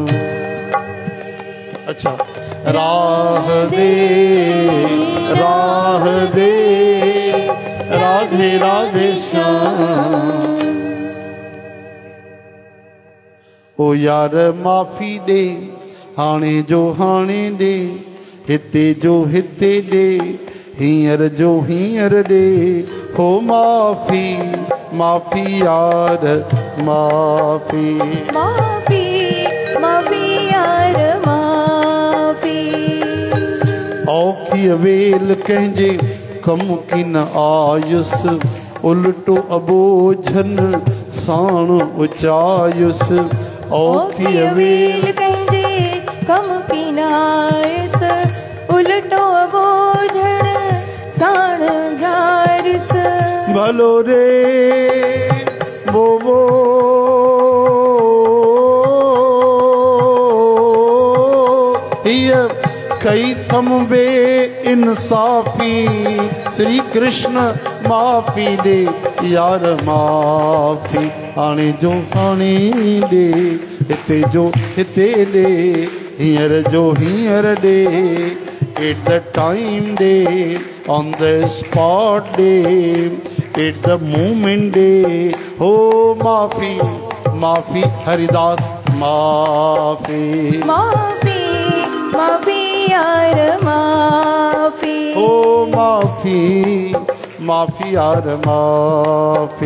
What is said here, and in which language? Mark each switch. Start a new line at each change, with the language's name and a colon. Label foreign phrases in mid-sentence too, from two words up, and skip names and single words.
Sindhi: अच्छा, राह दे राधे राधे श्याम। ओ यार माफ़ी दे हाणे जो हाणे दे हिते जो हिते दे हींअर जो हींअर दे हो माफ़ी माफ़ी यार माफ़ी माफ़ी माफ़ी यार माफ़ी। औखी वेल कंहिंजे कम की न आयुस उल्टो अबोझन साण उचायुस। औखी वेल कंहिंजे कम की न आयुस उल्टो अबोझन साण जारिस। भलो रे बोबो कई थम बे इंसाफी श्री कृष्ण माफ़ी दे यार माफ़ी हाणे जो हाणे दे हिते जो हिते दे हींअर जो हींअर दे
English: at the time day on the spot day at the moment day
Sindhi: हो माफ़ी माफ़ी हरिदास माफ़ी माफ़ी माफ़ी यार माफ़ी। ओ माफ़ी माफ़ी यार माफ़ी